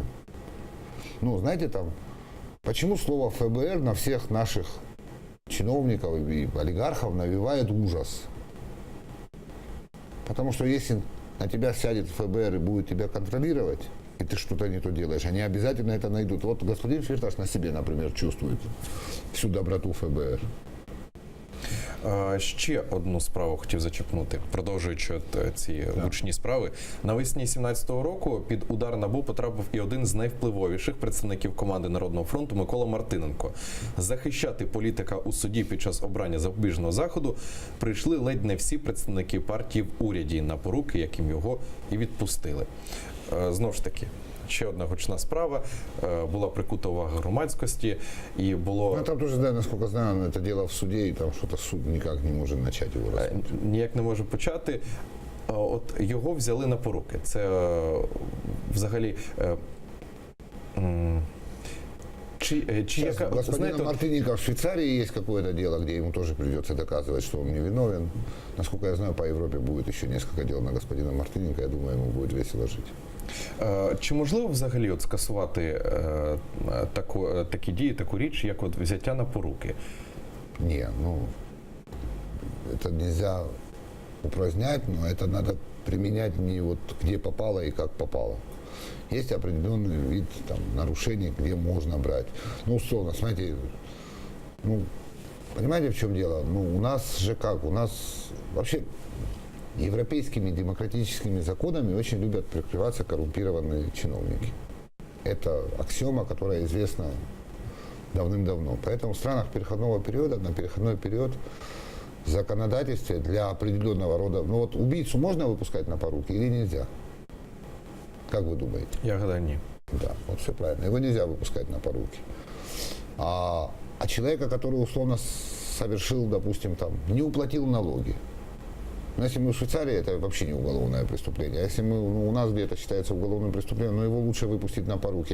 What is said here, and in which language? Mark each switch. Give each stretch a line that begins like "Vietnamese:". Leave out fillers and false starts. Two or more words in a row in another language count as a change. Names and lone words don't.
Russian: Ну, знаете, там, почему слово ФБР на всех наших чиновников и олигархов навевает ужас? Потому что если на тебя сядет ФБР и будет тебя контролировать, и ты что-то не то делаешь, они обязательно это найдут. Вот господин Фирташ на себе, например, чувствует всю доброту ФБР.
Ukrainian: Ще одну справу хотів зачепнути, продовжуючи ці гучні справи. Навесні 17-го року під удар НАБУ потрапив і один з найвпливовіших представників команди Народного фронту Микола Мартиненко. Захищати політика у суді під час обрання запобіжного заходу прийшли ледь не всі представники партії в уряді на поруки, яким його і відпустили. Знову ж таки, ще одна гучна справа, була прикута увага громадськості, і було...
Russian: Ну, там тоже, да, насколько знаю, это дело в суде, и там что-то суд никак не может начать его рассматривать.
Ukrainian: Ніяк не може почати. От його взяли на поруки. Це взагалі... Чи яка...
Russian: Господина знаєте, Мартыненко в Швейцарии есть какое-то дело, где ему тоже придется доказывать, что он не виновен. Насколько я знаю, по Европе будет еще несколько дел на господина Мартыненко. Я думаю, ему будет весело жить.
Ukrainian: Чи можливо взагалі от скасувати такі дії, таку річ, як от взяття на поруки?
Russian: Не, ну, это нельзя упразднять, но это надо применять не вот где попало и как попало. Есть определенный вид там, нарушений, где можно брать. Ну, условно, смотрите, ну, понимаете, в чем дело? Ну, у нас же как, у нас вообще европейскими демократическими законами очень любят прикрываться коррумпированные чиновники. Это аксиома, которая известна давным-давно. Поэтому в странах переходного периода, на переходной период в законодательстве для определенного рода... Ну вот убийцу можно выпускать на поруки или нельзя? Как вы думаете?
Ukrainian: Я гадаю, ні.
Russian: Да, вот все правильно. Его нельзя выпускать на поруки. А человека, который условно совершил, допустим, там, не уплатил налоги. Но если мы в Швейцарии, это вообще не уголовное преступление. А если мы, ну, у нас где-то считается уголовным преступлением, но его лучше выпустить на поруки.